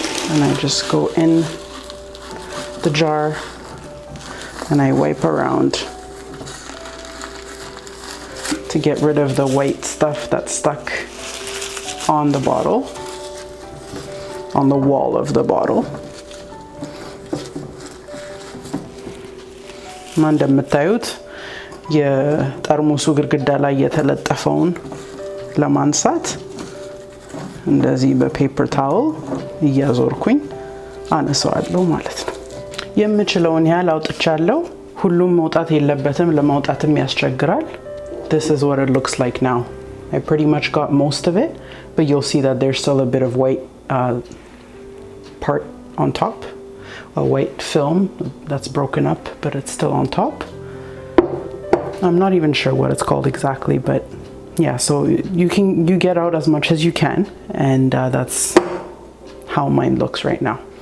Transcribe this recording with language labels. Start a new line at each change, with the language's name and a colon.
English: And I just go in the jar and I wipe around to get rid of the white stuff that's stuck on the bottle, on the wall of the bottle.
Amharic: እንደምታዩት የጠርሙሱ ግድግዳ ላይ የተለጠፈውን ለማንሳት እንደዚህ በፔፐር ታወል እያዞርኩኝ አነሳዋለሁ ማለት ነው። የምችለውን ያህል አውጥቻለሁ። ሁሉም መውጣት የለበትም፣ ለማውጣትም ያስቸግራል።
English: This is what it looks like now. I pretty much got most of it, but you'll see that there's still a bit of white part on top, a white film that's broken up, but it's still on top. I'm not even sure what it's called exactly, but yeah, so you get out as much as you can, and that's how mine looks right now.